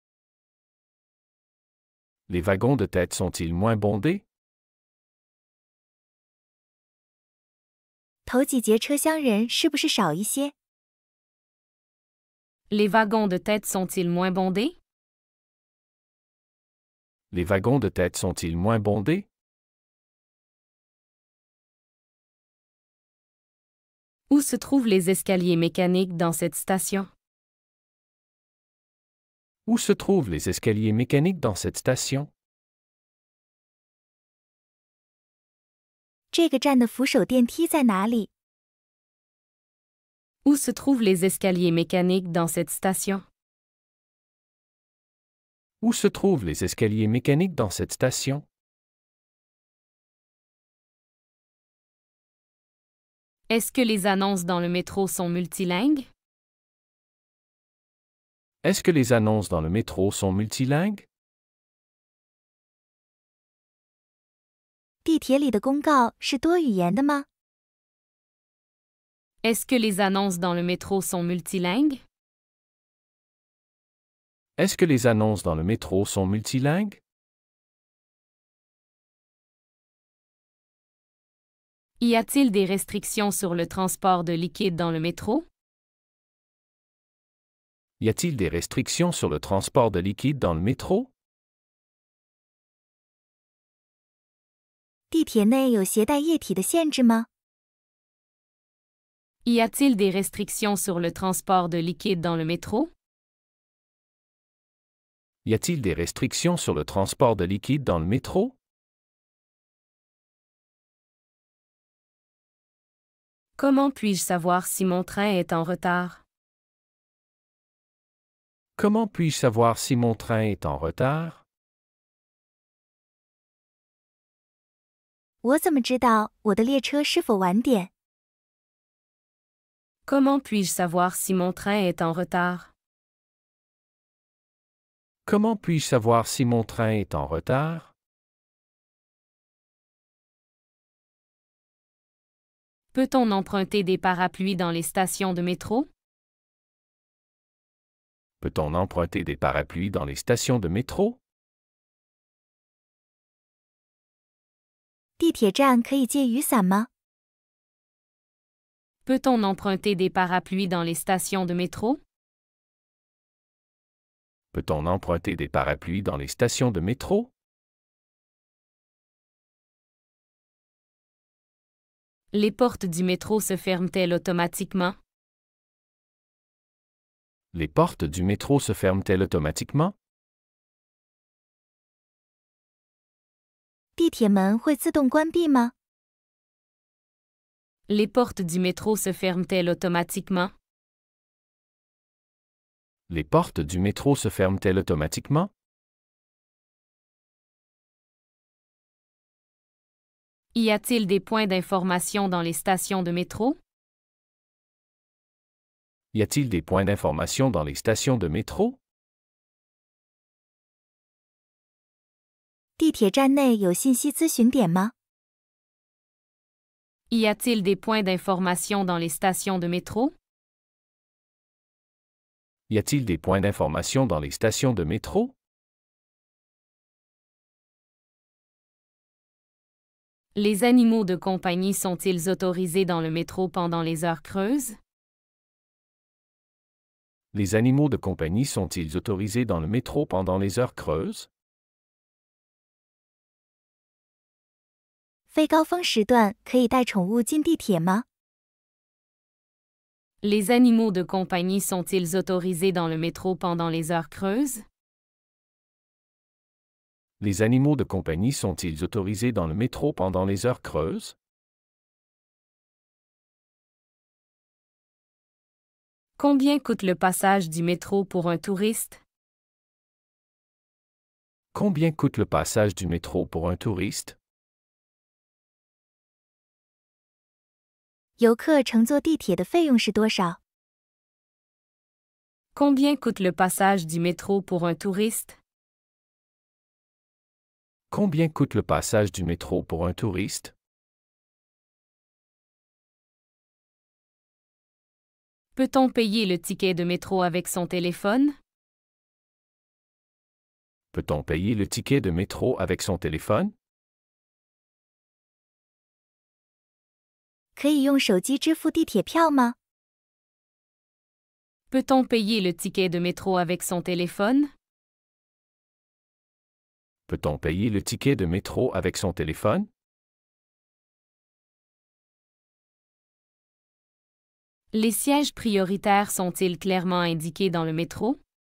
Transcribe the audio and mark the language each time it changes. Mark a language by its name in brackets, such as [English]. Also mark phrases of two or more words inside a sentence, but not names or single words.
[French] Les wagons de tête sont-ils moins bondés? [Chinese] 头几节车厢人是不是少一些？ [French] Les wagons de tête sont-ils moins bondés? Les wagons de tête sont-ils moins bondés? Où se trouvent les escaliers mécaniques dans cette station? Où se trouvent les escaliers mécaniques dans cette station? [Chinese] 这个站的扶手电梯在哪里？ [French] Où se trouvent les escaliers mécaniques dans cette station? Où se trouvent les escaliers mécaniques dans cette station? Est-ce que les annonces dans le métro sont multilingues? Est-ce que les annonces dans le métro sont multilingues? [Chinese] 地铁里的公告是多语言的吗？ [French] Est-ce que les annonces dans le métro sont multilingues? Est-ce que les annonces dans le métro sont multilingues? Y a-t-il des restrictions sur le transport de liquide dans le métro? Y a-t-il des restrictions sur le transport de liquide dans le métro? [Chinese] 地铁内有携带液体的限制吗？ [French] Y a-t-il des restrictions sur le transport de liquide dans le métro? Y a-t-il des restrictions sur le transport de liquide dans le métro? Comment puis-je savoir si mon train est en retard? Comment puis-je savoir si mon train est en retard? [Chinese] 我怎么知道我的列车是否晚点？ [French] Comment puis-je savoir si mon train est en retard? Comment puis-je savoir si mon train est en retard? Peut-on emprunter des parapluies dans les stations de métro? Peut-on emprunter des parapluies dans les stations de métro? [Chinese] 地铁站可以借雨伞吗？ [French] Peut-on emprunter des parapluies dans les stations de métro? Peut-on emprunter des parapluies dans les stations de métro? Les portes du métro se ferment-elles automatiquement? Les portes du métro se ferment-elles automatiquement? [Chinese] 地铁门会自动关闭吗？ [French] Les portes du métro se ferment-elles automatiquement? Les portes du métro se ferment-elles automatiquement? Y a-t-il des points d'information dans les stations de métro? Y a-t-il des points d'information dans les stations de métro? [Chinese] 地铁站内有信息咨询点吗？ [French] Y a-t-il des points d'information dans les stations de métro? Y a-t-il des points d'information dans les stations de métro? Les animaux de compagnie sont-ils autorisés dans le métro pendant les heures creuses? Les animaux de compagnie sont-ils autorisés dans le métro pendant les heures creuses? [Chinese] 非高峰时段可以带宠物进地铁吗？ [French] Les animaux de compagnie sont-ils autorisés dans le métro pendant les heures creuses? Les animaux de compagnie sont-ils autorisés dans le métro pendant les heures creuses? Combien coûte le passage du métro pour un touriste? Combien coûte le passage du métro pour un touriste? [Chinese] 游客乘坐地铁的费用是多少？ [French] Combien coûte le passage du métro pour un touriste? Combien coûte le passage du métro pour un touriste? Peut-on payer le ticket de métro avec son téléphone? Peut-on payer le ticket de métro avec son téléphone? [Chinese] 可以用手机支付地铁票吗？ [French] Peut-on payer le ticket de métro avec son téléphone? Peut-on payer le ticket de métro avec son téléphone? Les sièges prioritaires sont-ils clairement indiqués dans le métro?